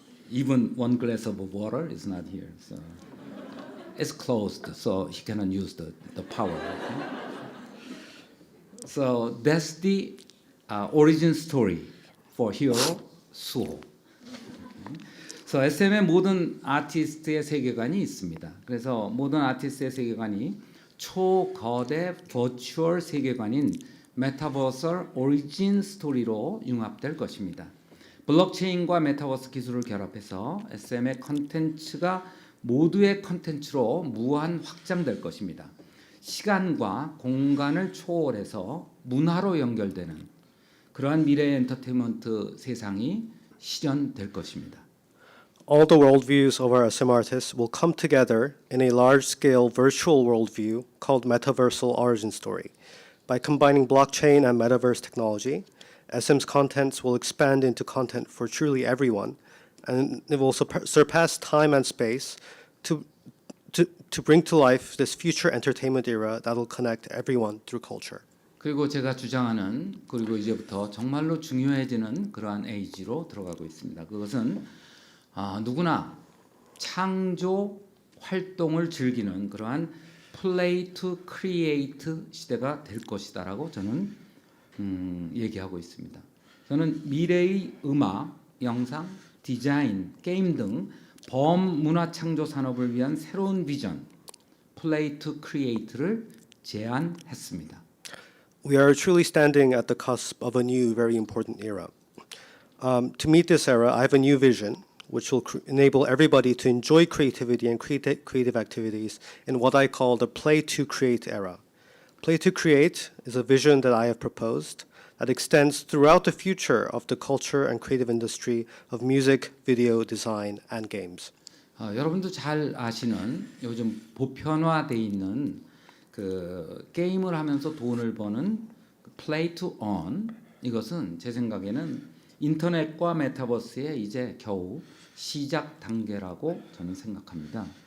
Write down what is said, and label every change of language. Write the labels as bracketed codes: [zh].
[en] Even one glass of water is not here, so it's closed, so he cannot use the power. Okay? So that's the origin story for hero Suho. Okay. [ko] So SM의 모든 아티스트의 세계관이 있습니다. 그래서 모든 아티스트의 세계관이 초거대 버추얼 세계관인 메타버설 오리진 스토리로 융합될 것입니다. 블록체인과 메타버스 기술을 결합해서 SM의 컨텐츠가 모두의 컨텐츠로 무한 확장될 것입니다. 시간과 공간을 초월해서 문화로 연결되는 그러한 미래의 엔터테인먼트 세상이 실현될 것입니다. [en] All the worldviews of our SM artists will come together in a large-scale virtual worldview called Metaversal Origin Story. By combining blockchain and metaverse technology, SM's contents will expand into content for truly everyone, and it will surpass time and space to bring to life this future entertainment era that will connect everyone through culture. [ko] 그리고 제가 주장하는 그리고 이제부터 정말로 중요해지는 그러한 에이지로 들어가고 있습니다. 그것은 누구나 창조 활동을 즐기는 그러한 play to create 시대가 될 것이다라고 저는 얘기하고 있습니다. 저는 미래의 음악, 영상, 디자인, 게임 등 범문화 창조 산업을 위한 새로운 비전 play to create를 제안했습니다. [en] We are truly standing at the cusp of a new, very important era. To meet this era, I have a new vision, which will enable everybody to enjoy creativity and creative activities in what I call the play to create era. Play to create is a vision that I have proposed that extends throughout the future of the culture and creative industry of music, video, design, and games. [ko] 여러분도 잘 아시는 요즘 보편화돼 있는 그 게임을 하면서 돈을 버는 play to earn 이것은 제 생각에는 인터넷과 메타버스의 이제 겨우 시작 단계라고 저는 생각합니다.